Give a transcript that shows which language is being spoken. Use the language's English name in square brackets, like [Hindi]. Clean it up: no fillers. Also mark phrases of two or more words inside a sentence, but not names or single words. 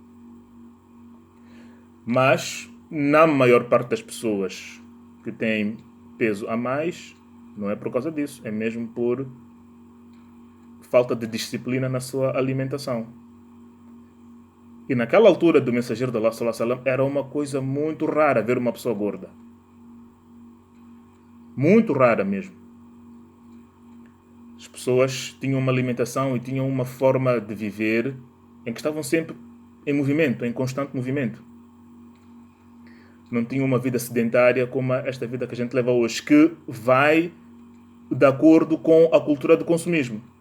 [Portuguese] Mas, na maior parte das pessoas que têm peso a mais, não é por causa disso, é mesmo por falta de disciplina na sua alimentação. E naquela altura do mensageiro de Allah, [Arabic] صلى الله عليه وسلم, [Portuguese] era uma coisa muito rara ver uma pessoa gorda. Muito rara mesmo. As pessoas tinham uma alimentação e tinham uma forma de viver em que estavam sempre em movimento, em constante movimento. Não tinham uma vida sedentária como esta vida que a gente leva hoje, que vai de acordo com a cultura do consumismo.